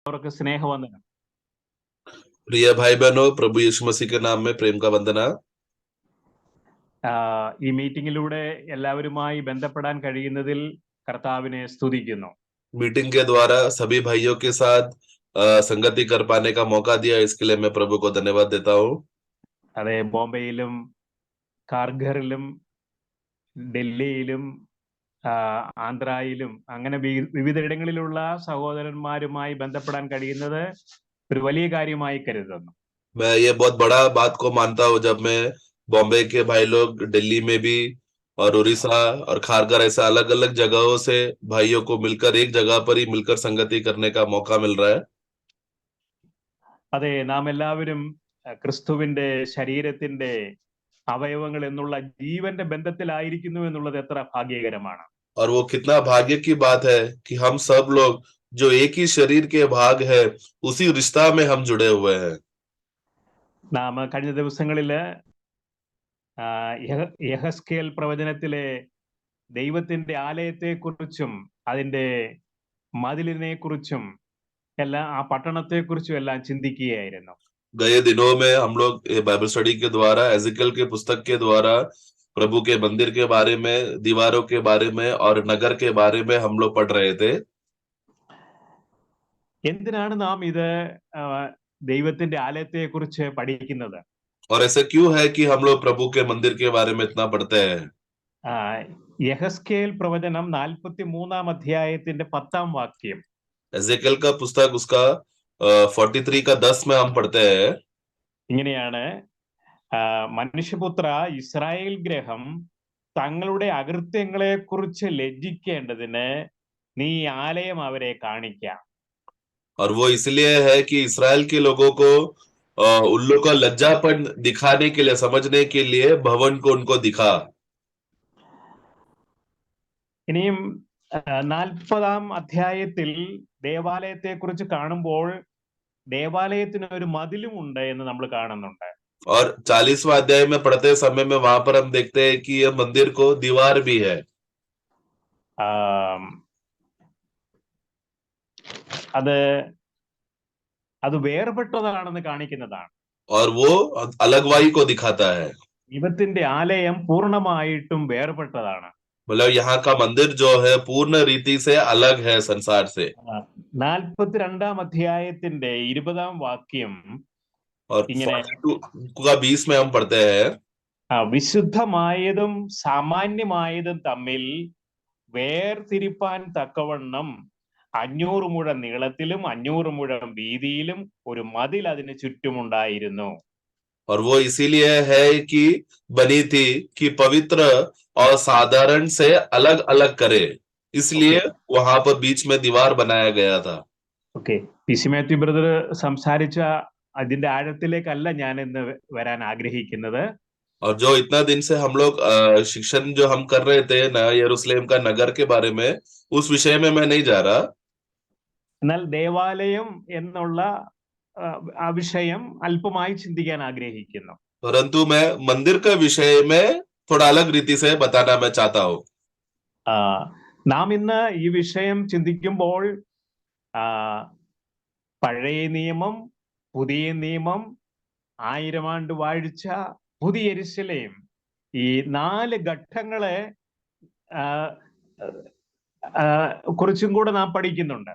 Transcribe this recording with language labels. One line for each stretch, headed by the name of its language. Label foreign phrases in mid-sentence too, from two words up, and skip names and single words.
Malayalam: അവർക്ക് സ്നേഹവന്ദനം.
Hindi: प्रिय भाई बहनों, प्रभु यीशु मसीह के नाम में प्रेम का वंदना।
Malayalam: ഈ മീറ്റിംഗിലൂടെ എല്ലാവരുമായി ബന്ധപ്പെടാൻ കഴിയുന്നതിൽ കർത്താവിനെ സ്തുതിക്കുന്നു.
Hindi: मीटिंग के द्वारा सभी भाइयों के साथ संगति कर पाने का मौका दिया, इसके लिए मैं प्रभु को धन्यवाद देता हूँ।
Malayalam: അതെ, ബോംബെയിലും കാർഗറിലും ഡൽഹിയിലും ആന്ധ്രയിലും അങ്ങനെ വിവിധയിടങ്ങളിലുള്ള സഹോദരന്മാരുമായി ബന്ധപ്പെടാൻ കഴിയുന്നത് ഒരു വലിയ കാര്യമായി കരുതുന്നു.
Hindi: मैं ये बहुत बड़ा बात को मानता हूँ जब मैं बॉम्बे के भाई लोग दिल्ली में भी और उड़ीसा और खारगर ऐसा अलग अलग जगहों से भाइयों को मिलकर एक जगह पर ही मिलकर संगति करने का मौका मिल रहा है।
Malayalam: അതെ, നാം എല്ലാവരും ക്രിസ്തുവിന്റെ ശരീരത്തിന്റെ അവയവങ്ങൾ എന്നുള്ള ജീവന്റെ ബന്ധത്തിലായിരിക്കുന്നു എന്നുള്ളത് എത്ര ഭാഗ്യകരമാണ്.
Hindi: और वो कितना भाग्य की बात है कि हम सब लोग जो एक ही शरीर के भाग है उसी रिश्ता में हम जुड़े हुए हैं।
Malayalam: നാം കഴിഞ്ഞ ദിവസങ്ങളില് യഹസ്കേൽ പ്രവചനത്തിലെ ദൈവത്തിന്റെ ആലയത്തെക്കുറിച്ചും അതിന്റെ മതിലിനെ കുറിച്ചും എല്ലാം ആ പട്ടണത്തെക്കുറിച്ചും എല്ലാം ചിന്തിക്കുകയായിരുന്നു.
Hindi: गए दिनों में हम लोग
English: Bible study
Hindi: के द्वारा एजिकल के पुस्तक के द्वारा प्रभु के मंदिर के बारे में, दीवारों के बारे में और नगर के बारे में हम लोग पढ़ रहे थे।
Malayalam: എന്തിനാണ് നാം ഇത് ദൈവത്തിന്റെ ആലയത്തെക്കുറിച്ച് പഠിക്കുന്നത്?
Hindi: और ऐसे क्यों है कि हम लोग प्रभु के मंदिर के बारे में इतना पढ़ते हैं?
Malayalam: യഹസ്കേൽ പ്രവചനം 43 അധ്യായത്തിന്റെ 10 വാക്യം.
Hindi: एजिकल का पुस्तक उसका 43 का 10 में हम पढ़ते हैं।
Malayalam: ഇങ്ങനെയാണ്, മനുഷ്യപുത്ര, ഇസ്രായേൽ ഗ്രഹം തങ്ങളുടെ അകൃത്യങ്ങളെ കുറിച്ച് ലജ്ജിക്കേണ്ടതിന് നീ ആലയം അവരെ കാണിക്കാം.
Hindi: और वो इसलिए है कि इस्राएल के लोगों को उन लोगों का लज्जापन दिखाने के लिए, समझने के लिए भवन को उनको दिखा।
Malayalam: ഇനിയും 40 അധ്യായത്തിൽ ദേവാലയത്തെക്കുറിച്ച് കാണുമ്പോൾ ദേവാലയത്തിന് ഒരു മതിലുമുണ്ട് എന്ന് നമ്മൾ കാണുന്നുണ്ട്.
Hindi: और 40वां अध्याय में पढ़ते समय में वहां पर हम देखते हैं कि यह मंदिर को दीवार भी है।
Malayalam: അത് വേർപെട്ടതാണെന്ന് കാണിക്കുന്നതാണ്.
Hindi: और वो अलगवाई को दिखाता है।
Malayalam: ദൈവത്തിന്റെ ആലയം പൂർണ്ണമായിട്ടും വേർപെട്ടതാണ്.
Hindi: मतलब यहाँ का मंदिर जो है पूर्ण रीति से अलग है संसार से।
Malayalam: 42 അധ്യായത്തിന്റെ 20 വാക്യം
Hindi: और 42 का 20 में हम पढ़ते हैं,
Malayalam: വിശുദ്ധമായതും സാമാന്യമായതും തമ്മിൽ വേർതിരിപ്പാൻ തക്കവണ്ണം 500 മുഴം നീളത്തിലും 500 മുഴം വീതിയിലും ഒരു മതിൽ അതിന് ചുറ്റുമുണ്ടായിരുന്നു.
Hindi: और वो इसीलिए है कि बनी थी कि पवित्र और साधारण से अलग अलग करे, इसलिए वहां पर बीच में दीवार बनाया गया था।
Malayalam: ഓക്കെ, പി.സി. മാത്യു ബ്രദർ സംസാരിച്ച അതിന്റെ ആഴത്തിലേക്കല്ല ഞാൻ ഇന്ന് വരാൻ ആഗ്രഹിക്കുന്നത്.
Hindi: और जो इतना दिन से हम लोग शिक्षण जो हम कर रहे थे नया यरूशलेम का नगर के बारे में, उस विषय में मैं नहीं जा रहा।
Malayalam: എന്നാൽ ദേവാലയം എന്നുള്ള ആ വിഷയം അല്പമായി ചിന്തിക്കാൻ ആഗ്രഹിക്കുന്നു.
Hindi: परंतु मैं मंदिर का विषय में थोड़ा अलग रीति से बताना मैं चाहता हूँ।
Malayalam: നാം ഇന്ന് ഈ വിഷയം ചിന്തിക്കുമ്പോൾ പഴയ നിയമം, പുതിയ നിയമം, 1000 ആണ്ട് വാഴ്ച, പുതിയ യെരൂശലേം, ഈ 4 ഘട്ടങ്ങളെ കുറിച്ചും കൂടെ നാം പഠിക്കുന്നുണ്ട്.